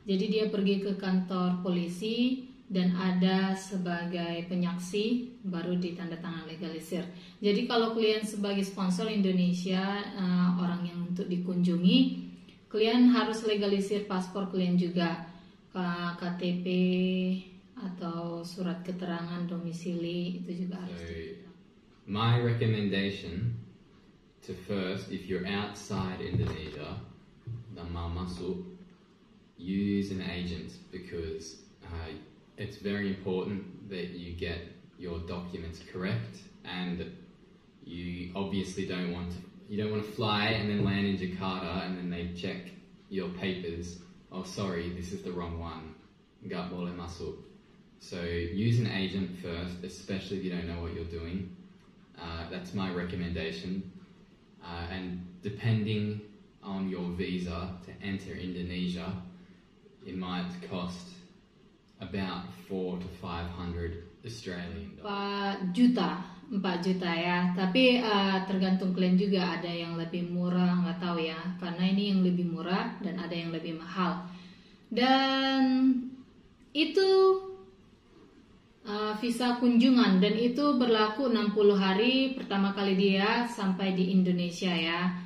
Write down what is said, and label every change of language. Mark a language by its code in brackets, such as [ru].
[id] Jadi dia pergi ke kantor polisi dan ada sebagai penyaksi baru ditandatangan legalisir. Jadi kalau kalian sebagai sponsor Indonesia, orang yang untuk dikunjungi, kalian harus legalisir paspor kalian juga, KTP atau surat keterangan domisili itu juga harus. [en] My recommendation to first, if you're outside Indonesia, [id] dan mau masuk, [en] use an agent because it's very important that you get your documents correct, and you obviously don't want to fly and then land in Jakarta and then they check your papers. Oh, sorry, this is the wrong one. [id] Nggak boleh masuk. [en] So use an agent first, especially if you don't know what you're doing. That's my recommendation. And depending on your visa to enter Indonesia, it might cost about 400 to 500 Australian dollars. [id] 4 juta ya. Tapi tergantung kalian juga, ada yang lebih murah, nggak tahu ya. Karena ini yang lebih murah dan ada yang lebih mahal. Dan itu visa kunjungan dan itu berlaku 60 hari pertama kali dia sampai di Indonesia ya.